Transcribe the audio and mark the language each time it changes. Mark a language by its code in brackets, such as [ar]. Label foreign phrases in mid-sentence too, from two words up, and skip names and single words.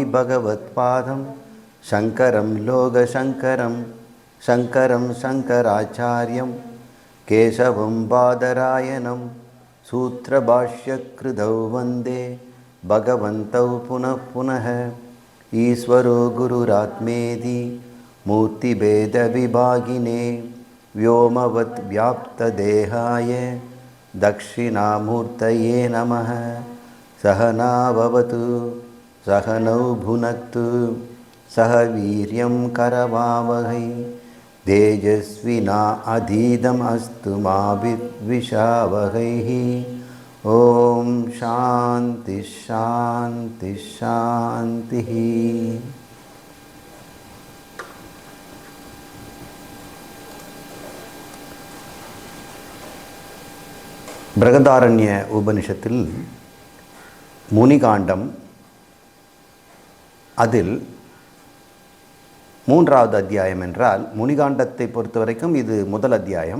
[sa] भगवत् पादं शङ्करं लोकशङ्करं शङ्करं शङ्कराचार्यं केशवं बादरायणम् सूत्रभाष्यकृतौ वन्दे भगवन्तौ पुनः पुनः ईश्वरो गुरुरात्मेति मूर्तिभेद विभागिने व्योमवत् व्याप्तदेहाय दक्षिणामूर्तये नमः। सहना भवतु सहनौ भुनक्तु सह वीर्यं करवावहै तेजस्विना अधीतम् अस्तु मा विद्विषावहैः। ॐ शान्ति शान्ति शान्तिः। [ta] பிரகதாரண்ய உபனிஷத்தில் முனிகாண்டம், அதில் 3வது அத்தியாயம் என்றால், முனிகாண்டத்தை பொறுத்த வரைக்கும் இது முதல் அத்தியாயம்.